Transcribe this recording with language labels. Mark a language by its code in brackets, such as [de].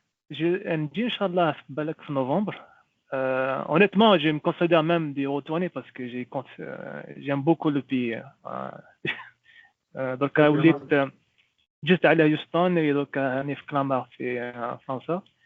[ar] نجي إن شاء الله في بالك في نوفمبر. [fr] Honnêtement, je me considère même d'y retourner parce que j'aime beaucoup le pays. [ar] Donc وليت جيت على هيوستن ودوك راني في كلامار في فرنسا.